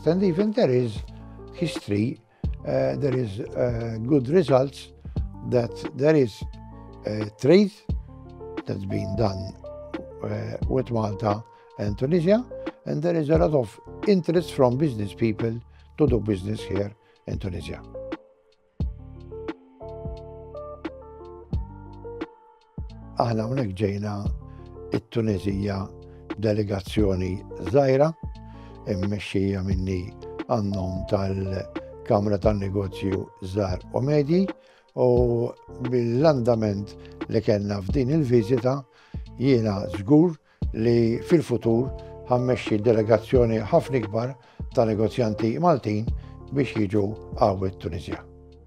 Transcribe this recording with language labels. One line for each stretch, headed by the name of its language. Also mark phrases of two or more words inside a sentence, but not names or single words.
English: And even there is history, there is good results, that there is trade that's been done with Malta and Tunisia, and there is a lot of interest from business people to do business here in Tunisia.
Maltese: Aħna hawnhekk ġejna it-Tunisija delegazzjoni żgħira immexxija minni għan-nom tal-Kamra tan-Negozju Żgħar u Medji, u bil-andament li kellna f'din il-viżita jiena żgur li fil-futur ħammexxi delegazzjoni ħafna ikbar ta' negozjanti Maltin biex jiġu għawet Tunisja.